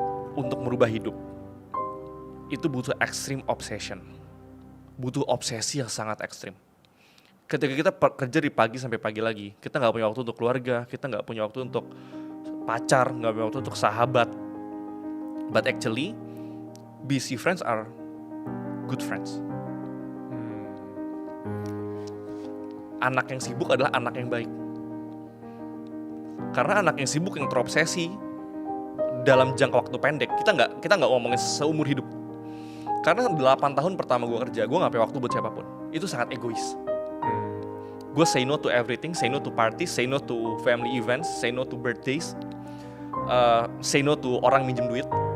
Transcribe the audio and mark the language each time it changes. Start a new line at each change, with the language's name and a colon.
Indonesian: Untuk merubah hidup, itu butuh
English: extreme obsession.
Indonesian: Butuh obsesi yang sangat ekstrim. Ketika kita kerja di pagi sampai pagi lagi, kita gak punya waktu untuk keluarga, kita gak punya waktu untuk pacar, gak punya waktu untuk sahabat.
English: But actually, busy friends are good friends.
Indonesian: Anak yang sibuk adalah anak yang baik. Karena anak yang sibuk, yang terobsesi dalam jangka waktu pendek, kita nggak ngomongin seumur hidup. Karena 8 tahun pertama gue kerja, gue nggak punya waktu buat siapapun. Itu sangat egois. Gue
English: say no to everything, say no to parties, say no to family events, say no to birthdays, say no to
Indonesian: orang minjem duit.